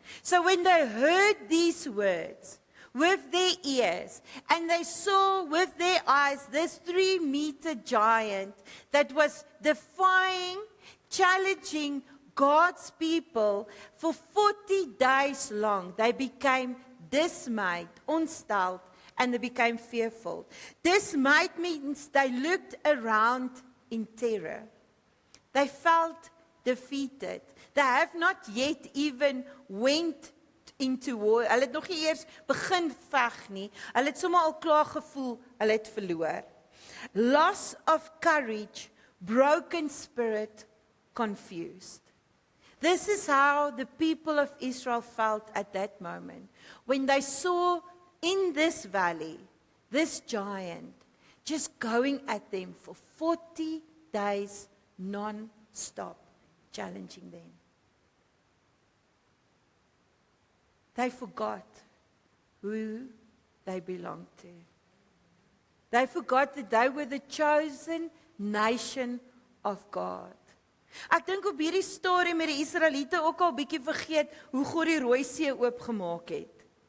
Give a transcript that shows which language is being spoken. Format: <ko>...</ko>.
<en>So when they heard these words with their ears and they saw with their eyes this 3-meter giant that was defying, challenging God's people for 40 days long, they became dismayed, ontsteld, and they became fearful. Dismayed means they looked around in terror. They felt defeated. They have not yet even went into war.</en> <af>Hulle het nog nie eers begin veg nie. Hulle het sommer al klaar gevoel, hulle het verloor.</af> <en>Loss of courage, broken spirit, confused. This is how the people of Israel felt at that moment. When they saw in this valley, this giant, just going at them for 40 days non-stop, challenging them. They forgot who they belonged to. They forgot that they were the chosen nation of God.</en> <af>Ek dink op hierdie storie met die Israeliete ook al bietjie vergeet hoe God die Rooi See oopgemaak het.</af>